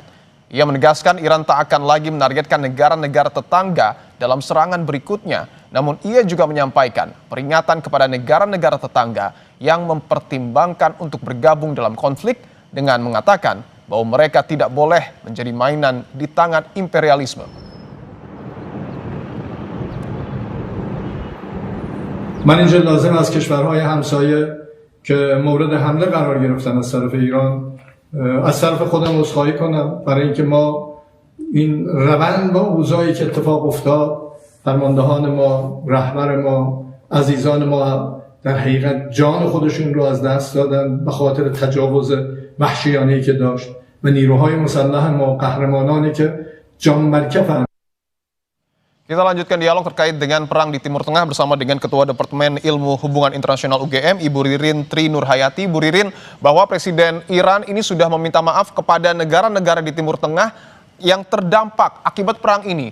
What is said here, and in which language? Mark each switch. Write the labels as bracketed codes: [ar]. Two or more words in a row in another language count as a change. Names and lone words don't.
[id] Ia menegaskan Iran tak akan lagi menargetkan negara-negara tetangga dalam serangan berikutnya, namun ia juga menyampaikan peringatan kepada negara-negara tetangga yang mempertimbangkan untuk bergabung dalam konflik dengan mengatakan bahwa mereka tidak boleh menjadi mainan di tangan imperialisme. [fa] من اینجا لازم از کشورهای همسایه که مورد حمله قرار گرفتن از طرف ایران از طرف خودم عذرخواهی کنم برای اینکه ما این روند با اوضاعی که اتفاق افتاد فرماندهان ما، رهبر ما، عزیزان ما در حقیقت جان خودشون رو از دست دادن به خاطر تجاوز وحشیانه‌ای که داشت و نیروهای مسلح ما قهرمانانی که جان مرکفن. [id] Kita lanjutkan dialog terkait dengan perang di Timur Tengah bersama dengan Ketua Departemen Ilmu Hubungan Internasional UGM, Ibu Ririn Tri Nurhayati. Bu Ririn, bahwa Presiden Iran ini sudah meminta maaf kepada negara-negara di Timur Tengah yang terdampak akibat perang ini.